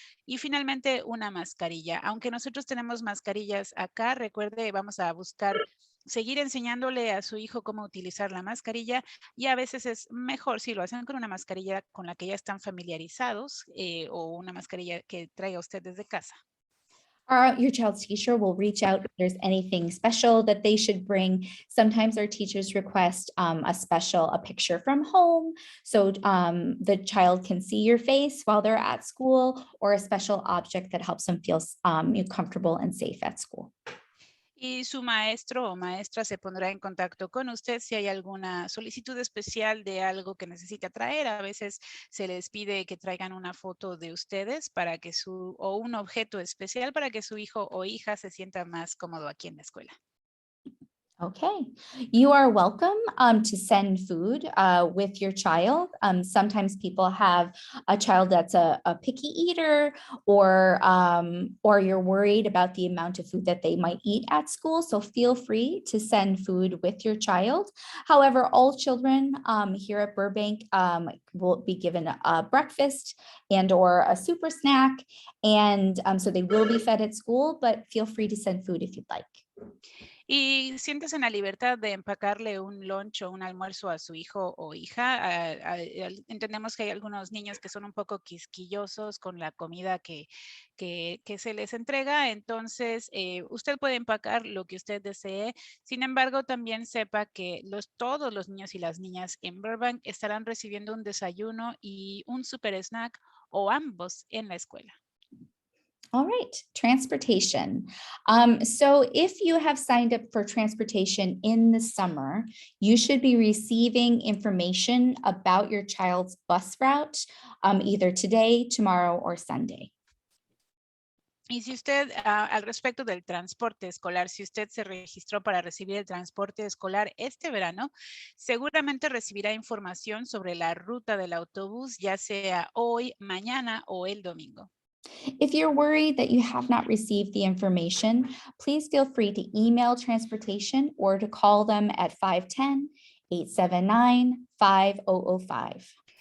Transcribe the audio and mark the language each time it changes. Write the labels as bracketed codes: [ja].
[es] Y finalmente, una mascarilla. Aunque nosotros tenemos mascarillas acá, recuerde, vamos a buscar seguir enseñándole a su hijo cómo utilizar la mascarilla y a veces es mejor si lo hacen con una mascarilla con la que ya están familiarizados o una mascarilla que traiga usted desde casa. [en] Your child's teacher will reach out if there's anything special that they should bring. Sometimes our teachers request a picture from home, so the child can see your face while they're at school, or a special object that helps them feel comfortable and safe at school. [es] Y su maestro o maestra se pondrá en contacto con usted si hay alguna solicitud especial de algo que necesita traer. A veces se les pide que traigan una foto de ustedes para que o un objeto especial para que su hijo o hija se sienta más cómodo aquí en la escuela. [en] Okay, you are welcome to send food with your child. Sometimes people have a child that's a picky eater, or you're worried about the amount of food that they might eat at school. So feel free to send food with your child. However, all children here at Burbank will be given a breakfast and or a super snack. And so they will be fed at school, but feel free to send food if you'd like. [es] Y siéntese en la libertad de empacarle un lunch o un almuerzo a su hijo o hija. Entendemos que hay algunos niños que son un poco quisquillosos con la comida que se les entrega. Entonces, usted puede empacar lo que usted desee. Sin embargo, también sepa que todos los niños y las niñas en Burbank estarán recibiendo un desayuno y un super snack o ambos en la escuela. [en] All right, transportation. So if you have signed up for transportation in the summer, you should be receiving information about your child's bus route either today, tomorrow, or Sunday. [es] Y si usted, al respecto del transporte escolar, si usted se registró para recibir el transporte escolar este verano, seguramente recibirá información sobre la ruta del autobús, ya sea hoy, mañana o el domingo. [en] If you're worried that you have not received the information, please feel free to email transportation or to call them at 510-879-5005.